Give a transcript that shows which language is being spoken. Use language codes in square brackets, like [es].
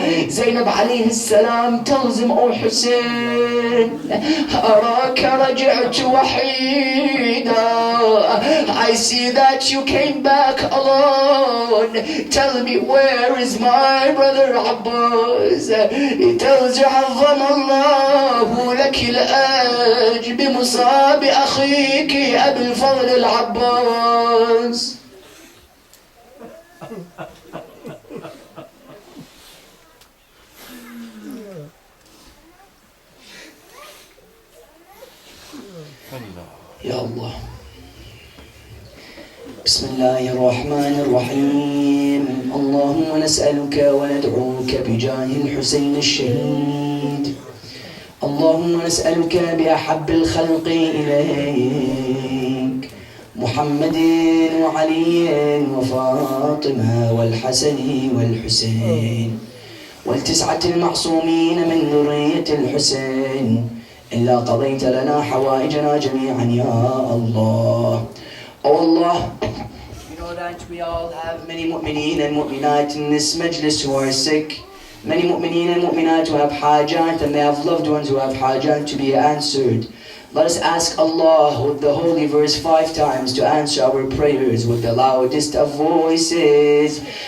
[en] Zainab alayhi salam tells him, oh Hussein, [ar] أراك رجعت وحيدا. [en] I see that you came back alone. Tell me, where is my brother Abbas? He tells you, [ar] عظم الله لك الأجر بمصاب أخيك أبي الفضل العباس. يا الله. بسم الله الرحمن الرحيم. اللهم نسألك وندعوك بجاه الحسين الشهيد. اللهم نسألك بأحب الخلق إليك محمد وعلي وفاطمة والحسن والحسين والتسعة المعصومين من ذرية الحسين إلا قضيت لنا حوائجنا جميعا يا الله. [en] Oh Allah, you know that we all have many mu'mineen and mu'minat in this majlis who are sick. Many mu'mineen and mu'minat who have hajat, and they have loved ones who have hajat to be answered. Let us ask Allah with the holy verse 5 times to answer our prayers with the loudest of voices.